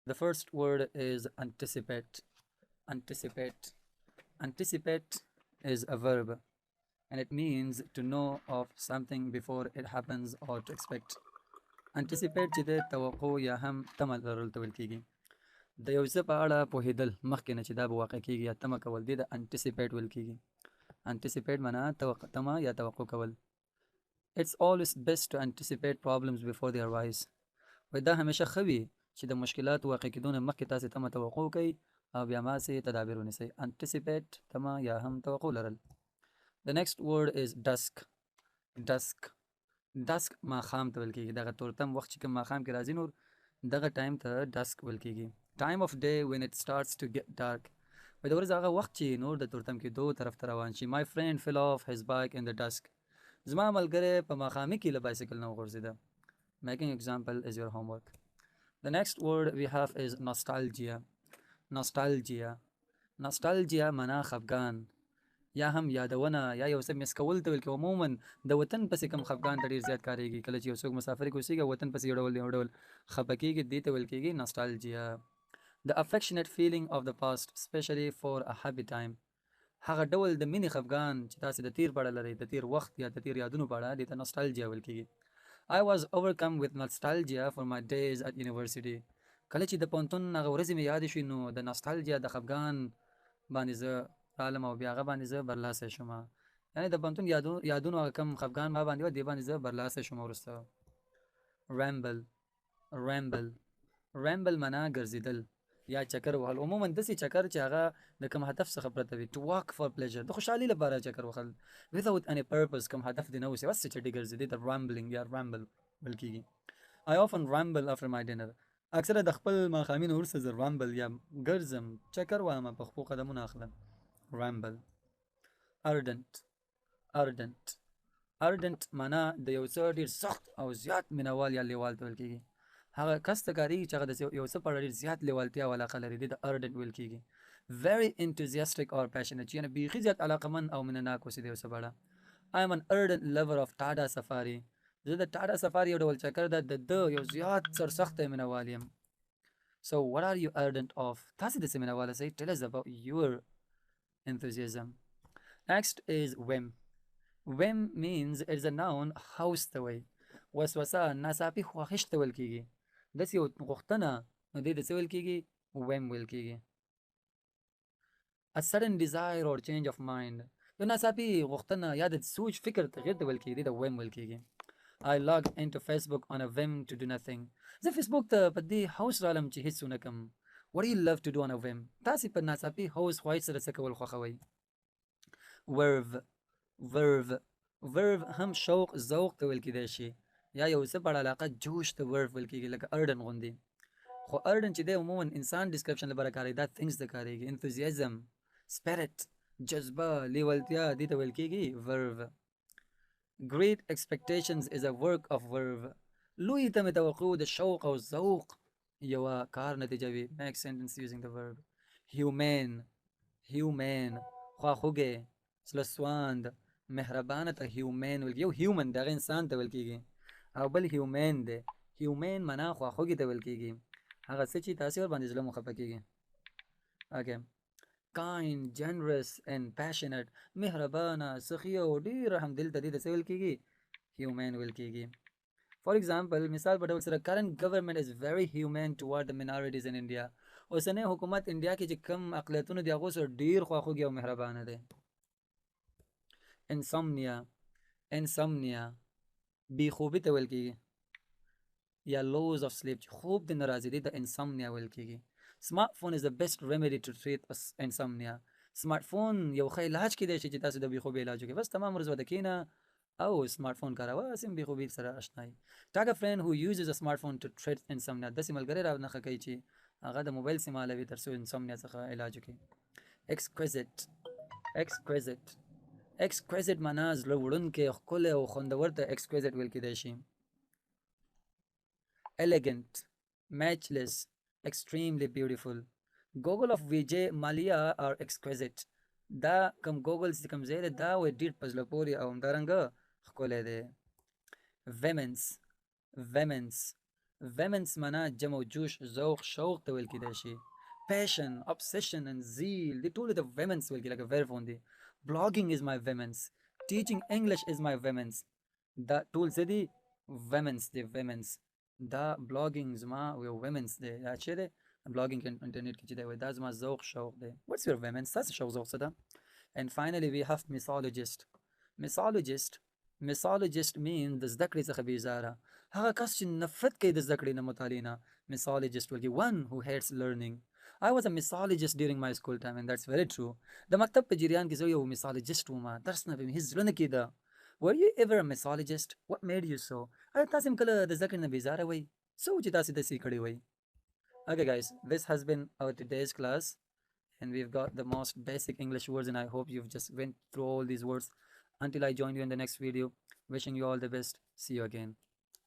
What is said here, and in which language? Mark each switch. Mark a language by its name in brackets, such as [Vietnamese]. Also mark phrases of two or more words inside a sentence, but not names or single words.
[English] The first word is anticipate. Anticipate. Anticipate is a verb and it means to know of something before it happens or to expect. [Pashto] Anticipate چې د توقع یا هم تمه لرل ته ویل کېږي. د یو څه په اړه پوهېدل مخکې نه چې دا به واقع کېږي یا تمه کول دې د anticipate ویل کېږي. Anticipate معنا تمه یا توقع کول. [English] It's always best to anticipate problems before they arise. [Pashto] وای دا همیشه ښه وي چې د مشکلاتو واقع کېدو نه مخکې تاسې تمه توقع وکړئ او بیا ماسې تدابیر ونیسئ. Anticipate تمه یا هم توقع لرل. [English] The next word is dusk. [Pashto] Dusk. Dusk ماښام ته ویل کېږي. دغه تورتم وخت چې کوم ماښام کې راځي نور دغه ټایم ته dusk ویل کېږي. [English] Time of day when it starts to get dark. [Pashto] وایي د ورځې هغه وخت چې نور د تورتم کېدو طرف ته روان شي. [English] My friend fell off his bike in the dusk. [Pashto] زما ملګری په ماښامي کې له بایسکل نه وغورځېده. [English] Making example is your homework. The next word we have is nostalgia. [Pashto] Nostalgia. Nostalgia معنا خفګان یا هم یادونه یا یو څه مس کول ته ویل کېږي. عموما د وطن پسې کوم خفګان ته ډېر زیات کارېږي. کله چې یو څوک مسافر کې اوسېږي وطن پسې یو ډول خفه کېږي دې ته ویل کېږي nostalgia. [English] The affectionate feeling of the past especially for a happy time. [Pashto] هغه ډول د مینې خفګان چې تاسې د تیر په اړه لرئ د تیر وخت یا د تیر یادونو په اړه دې ته nostalgia ویل کېږي. [English] I was overcome with nostalgia for my days at university. [Pashto] کله چې د پوهنتون هغه ورځې مې یادې شوې نو د nostalgia د خفګان باندې زه رالم او بیا هغه باندې زه برلاسه شوم. یعنې د پوهنتون یادونو هغه کم خفګان ما باندې وه دې باندې زه برلاسه شوم وروسته. Ramble. Ramble. Ramble معنا ګرځېدل یا چکر وهل. عموما داسې چکر چې هغه د کوم هدف څخه پرته وي. [English] To walk for pleasure. [Pashto] د خوشحالۍ لپاره چکر وهل [English] without any purpose. [Pashto] کوم هدف دې نه اوسي بس چټي ګرځېدې ته rambling یا ramble ویل کېږي. I often ramble after my dinner. اکثره د خپل ماښامي نه وروسته زه ramble یا ګرځم چکر وایم په خپلو قدمونه اخلم. [English] Ramble. Ardent. Ardent. [Pashto] Ardent معنا د یو څه ډېر سخت او زیات مینوال یا لیوال ته ویل کېږي. هغه کس ته کارېږي چې هغه د یو څه په اړه ډېر زیات لیوالتیا او علاقه لري دې ته ardent ویل کېږي. [English] Very enthusiastic or passionate [Pashto] یعنې بیخي زیات علاقمند او مینه ناک اوسي د یو څه په اړه. [English] I am an ardent lover of Tata Safari. [Pashto] زه د ټاټا سفاري یو ډول چکر ده یو زیات سرسخته مینوال یم. [English] So what are you ardent of? [Pashto] تاسې د څه مینواله سئ. [English] Tell us about your enthusiasm. Next is whim. Whim means it is a noun [Pashto] هوس ته وایي. وسوسه ناڅاپي خواهش ته ویل کېږي. داسې یو غوښتنه نو دې ته څه ویل کېږي whim ویل کېږي. [English] A sudden desire or change of mind. [Pashto] یو ناڅاپي غوښتنه یا د سوچ فکر تغیر ته ویل کېږي دې ته whim ویل کېږي. [English] I logged into Facebook on a whim to do nothing. [Pashto] زه فیسبوک ته په دې هوس رالم چې هیڅ ونه کړم. [English] What do you love to do on a whim? [Pashto] تاسې په ناڅاپي هوس خواهش سره څه کول خوښوئ. [English] Verve. Verve. [Pashto] Verve هم شوق ذوق ته ویل کېدای شي یا یو څه په اړه علاقه جوش ته verve ویل کېږي لکه ardent غوندې. خو ardent چې دی عموما انسان ډسکرپشن لپاره کارېږي دا things ته کارېږي. [English] Enthusiasm, spirit, [Pashto] جذبه لیوالتیا دې ته ویل کېږي verve. [English] Great expectations is a work of verve. [Pashto] لوی تمې توقع د شوق او ذوق یوه کار نتیجه وي. [English] Make sentence using the verb. Humane. Humane. [Pashto] خواخوږی زړهسواند مهربانه ته humane ویل یو human دغه انسان ته ویل کېږي او بل humane دی. humane معنا خواخوږي ته ویل کېږي هغه څه چې تاسې ورباندې زړه مو خفه کېږي. [English] Okay. Kind, generous and passionate. [Pashto] مهربانه سخي او ډېر رحمدل ته دې ته څه ویل کېږي humane ویل کېږي. [English] For example [Pashto] مثال په ډول سره [English] current government is very humane toward the minorities in India. [Pashto] اوسنی حکومت انډیا کې چې کم اقلیتونه دي هغو سره ډېر خواخوږي او مهربانه دی. Insomnia. Insomnia بې خوبي ته ویل کېږي یا [English] loss of sleep [Pashto] چې خوب دې نه راځي دې ته insomnia ویل کېږي. [English] Smartphone is the best remedy to treat insomnia. [Pashto] smartphone یو ښه علاج کېدای شي چې تاسو د بې خوبي علاج وکړئ. بس تمام ورځ ودې کښېنه او smartphone کاروه سم بې خوبي سره اشنایي. [English] Tag a friend who uses a smartphone to treat insomnia. [Pashto] داسې ملګری رانښه کوي چې هغه د موبایل سیم حالوي تر څو insomnia څخه علاج وکړي. Exquisite. Exquisite. Exquisite معنا زړه وړونکی ښکلی او خوندور ته exquisite ویل کېدای شي. [English] Elegant. Matchless. Extremely beautiful. Goggle of Vijay Mallya are exquisite. [Pashto] دا کم goggles چې کم ځای دی دا وایي ډېر په زړه پورې او همدارنګه ښکلی دی. [English] Vehemence. Vehemence. [Pashto] Vehemence معنا جمع جوش ذوق شوق ته ویل کېدای شي. [English] Passion, obsession and zeal [Pashto] دې ټول د vehemence ویل کېږي لکه verb غوندې. [English] Blogging is my vehemence. Teaching English is my vehemence. [Pashto] دا ټول څه دي؟ vehemence دی vehemence. دا blogging زما یو vehemence دی. دا چې دی blogging انټرنیټ کې چې دی وایي دا زما ذوق شوق دی. [English] What's your vehemence؟ [Pashto] ستاسو شوق ذوق څه ده؟ [English] And finally we have mythologist. Mythologist means [Pashto] د زده کړې څخه بیزاره. هغه کس چې نفرت کوي د زده کړې نه مطالعې نه mythologist ویل کېږي. [English] One who hates learning. I was a mythologist during my school time and that's very true. [Pashto] د مکتب په جریان کې زه یو mythologist وم. درس نه به مې هېڅ زړه نه کېده. [English] Were you ever a mythologist? What made you so? [Pashto] آیا تاسې هم کله د زده کړې نه بیزاره وئ؟ څه و چې تاسې داسې کړي وئ؟ [English] Okay guys, this has been our today's class and we've got the most basic English words and I hope you've just went through all these words. Until I join you in the next video, wishing you all the best. See you again.